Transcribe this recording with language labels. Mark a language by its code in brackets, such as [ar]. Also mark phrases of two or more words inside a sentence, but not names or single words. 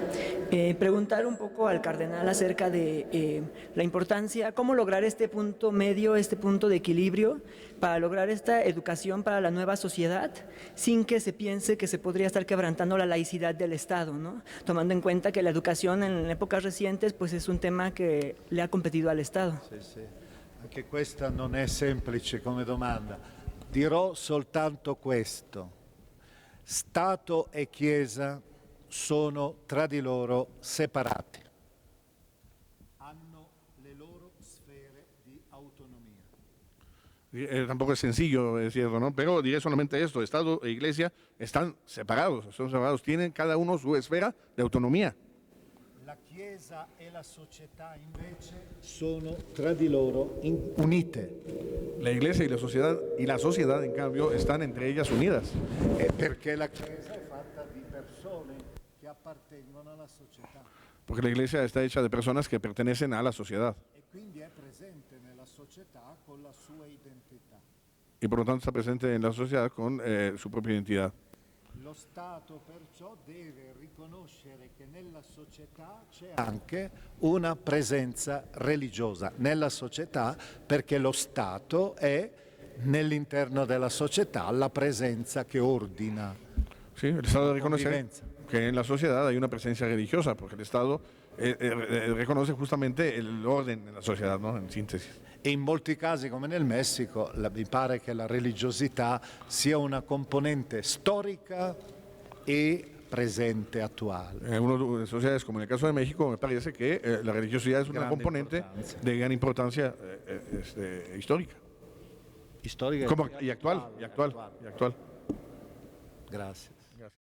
[es] Preguntar un poco al cardenal acerca de la importancia, cómo lograr este punto medio, este punto de equilibrio para lograr esta educación para la nueva sociedad sin que se piense que se podría estar quebrantando la laicidad del Estado, ¿no? Tomando en cuenta que la educación en épocas recientes pues es un tema que le ha competido al Estado. [it] Sì, sì. Anche questa non è semplice come domanda. Dirò soltanto questo. Stato e Chiesa sono tra di loro separati. Hanno le loro sfere di autonomia. [es] Tampoco es sencillo decirlo, ¿no? Pero diré solamente esto: Estado e Iglesia están separados, tienen cada uno su esfera de autonomía. [it] La Chiesa e la società invece sono tra di loro unite. [es] La Iglesia y la sociedad, en cambio, están entre ellas unidas. [it] Perché la Chiesa è fatta di persone che appartengono alla società [es] Porque la Iglesia está hecha de personas que pertenecen a la sociedad [it] e quindi è presente nella società con la sua identità. [es] y por lo tanto está presente en la sociedad con su propia identidad. [it] Lo Stato perciò deve riconoscere che nella società c'è anche una presenza religiosa nella società, perché lo Stato è nell'interno della società la presenza che ordina. [es] Sí, el Estado reconoce convivencia. que en la sociedad hay una presencia religiosa, porque el Estado reconoce justamente el orden en la sociedad, ¿no? En síntesis. [it] E in molti casi, come nel Messico, mi pare che la religiosità sia una componente storica e presente attuale. [es] En algunas sociedades, como en el caso de México, me parece que la religiosidad es una [it] Grande [es] componente importancia. de gran importancia histórica. [it] Storica [es] Y actual. [it] Grazie.